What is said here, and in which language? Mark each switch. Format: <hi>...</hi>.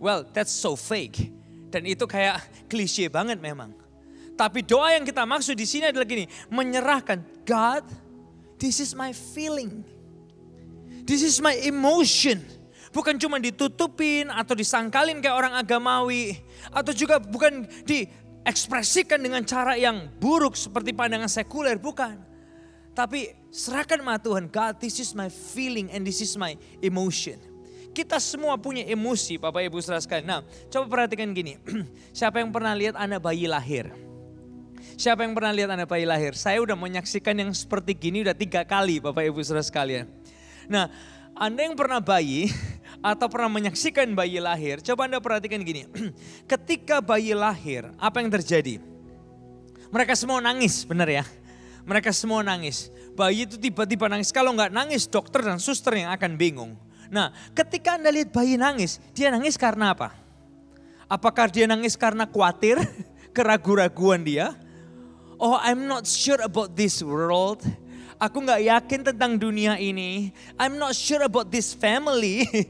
<en>That's so fake.</en> <id>Dan itu kayak klise banget memang. Tapi doa yang kita maksud di sini adalah gini, menyerahkan, God,</id> <en>this is my feeling. This is my emotion.</en> <id>Bukan cuma ditutupin atau disangkalin kayak orang agamawi. Atau juga bukan diekspresikan dengan cara yang buruk seperti pandangan sekuler, bukan. Tapi serahkan sama Tuhan,</id> <en>God, this is my feeling and this is my emotion.</en> <id>Kita semua punya emosi, Bapak Ibu Saudara sekalian. Nah, coba perhatikan gini. Siapa yang pernah lihat anak bayi lahir? Siapa yang pernah lihat anak bayi lahir? Saya udah menyaksikan yang seperti gini udah 3 kali, Bapak Ibu Saudara sekalian. Nah, Anda yang pernah bayi atau pernah menyaksikan bayi lahir, coba Anda perhatikan gini. Ketika bayi lahir, apa yang terjadi? Mereka semua nangis, benar ya? Mereka semua nangis. Bayi itu tiba-tiba nangis. Kalau nggak nangis, dokter dan suster yang akan bingung. Nah, ketika Anda lihat bayi nangis, dia nangis karena apa? Apakah dia nangis karena khawatir, keraguan-raguan dia?</id> <en>Oh, I'm not sure about this world.</en> <id>Aku nggak yakin tentang dunia ini.</id> <en>I'm not sure about this family.</en>